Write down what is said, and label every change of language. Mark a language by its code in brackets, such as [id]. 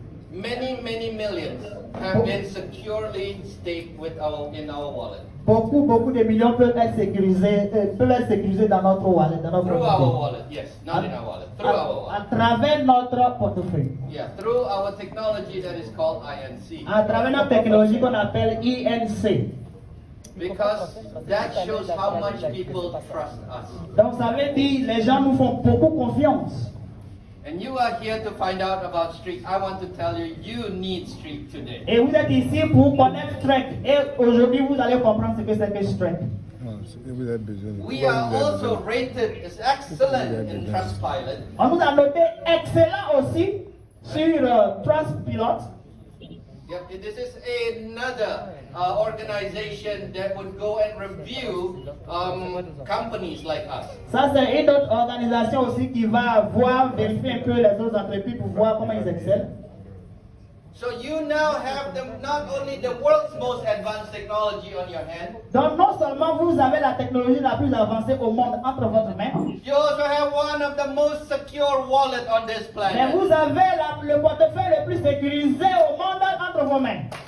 [en] Many millions have been securely staked in our wallet. [fr] Beaucoup de millions peuvent être sécurisés dans notre wallet, dans notre [en] Through our [fr] portefeuille. [en] wallet, yes, not in our wallet. Through our [fr] À [en] wallet. [fr] travers notre portefeuille. [en] Yeah, through our technology that is called INC. [fr] À travers notre technologie qu'on appelle INC. [en] Because that shows how much people trust us. [fr] Donc ça veut dire les gens nous font beaucoup confiance. [en] And you are here to find out about Streak. I want to tell you, you need Streak today. [fr] Et vous êtes ici pour connaître Strike. Et aujourd'hui vous allez comprendre ce que c'est que Strike. [en] We are also rated as excellent in Trustpilot. [fr] On nous a noté excellent aussi sur Trustpilot. [en] Yep, this is another organization that would go and review companies like us. [fr] Ça c'est une autre organisation aussi qui va vérifier un peu les autres entreprises pour voir comment ils excellent. [en] So you now have not only the world's most advanced technology on your hand. [fr] Donc non seulement vous avez la technologie la plus avancée au monde entre votre main, [en] You also have one of the most secure wallet on this [fr] mais [en] planet. [fr] vous avez le portefeuille le plus sécurisé au monde entre vos mains.